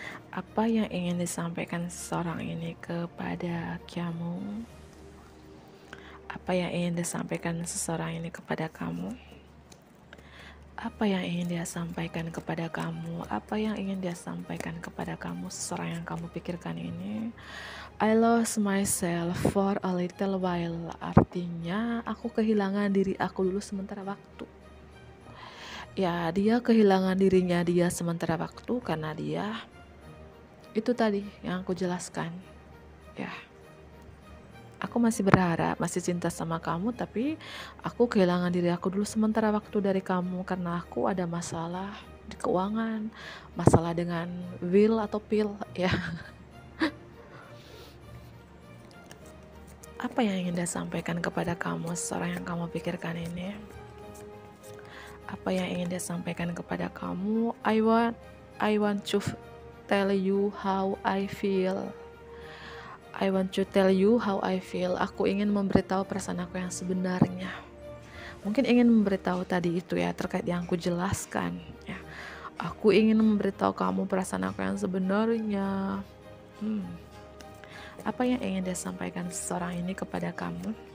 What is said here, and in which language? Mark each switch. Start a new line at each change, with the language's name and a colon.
Indonesian: Apa yang ingin disampaikan seseorang ini kepada kamu? Apa yang ingin disampaikan seseorang ini kepada kamu? Apa yang ingin dia sampaikan kepada kamu? Apa yang ingin dia sampaikan kepada kamu, seseorang yang kamu pikirkan ini?
English: I lost myself for a little while.
Indonesian: Artinya aku kehilangan diri aku dulu sementara waktu. Ya, dia kehilangan dirinya dia sementara waktu karena dia itu tadi yang aku jelaskan. Ya. Aku masih berharap, masih cinta sama kamu, tapi aku kehilangan diri aku dulu sementara waktu dari kamu karena aku ada masalah di keuangan, masalah dengan will atau pill ya. Apa yang ingin dia sampaikan kepada kamu, seorang yang kamu pikirkan ini? Apa yang ingin dia sampaikan kepada kamu?
English: I want to tell you how I feel. I want to tell you how I feel.
Indonesian: Aku ingin memberitahu perasaan aku yang sebenarnya. Mungkin ingin memberitahu tadi itu ya, terkait yang aku jelaskan ya. Aku ingin memberitahu kamu perasaan aku yang sebenarnya. Apa yang ingin dia sampaikan seseorang ini kepada kamu?